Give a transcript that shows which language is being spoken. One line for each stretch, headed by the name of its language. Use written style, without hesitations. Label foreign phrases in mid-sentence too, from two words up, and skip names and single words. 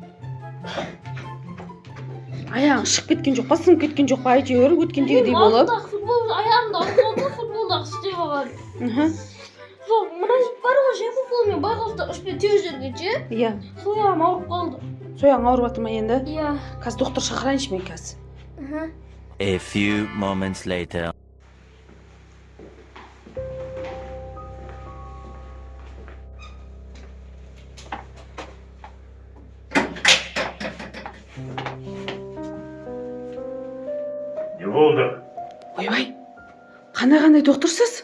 Kazakh: Аяғың шығып кеткен жоқ па, сынып кеткен жоқ па, әйтеуір өткендегідей болып. Аяғымда футболдағы істеп алған. Жоқ, мына бар ғой, жай футболмен байғұста үшпен теуіп жүргенше. Иә. Сол аяғым ауырып қалды. Сояғың ауырып жатыр ма енді? Иә. Қазір доктор шақырайыншы мен қазір.
English: A few moments later. Не болды? Ойбай, қандай докторсыз?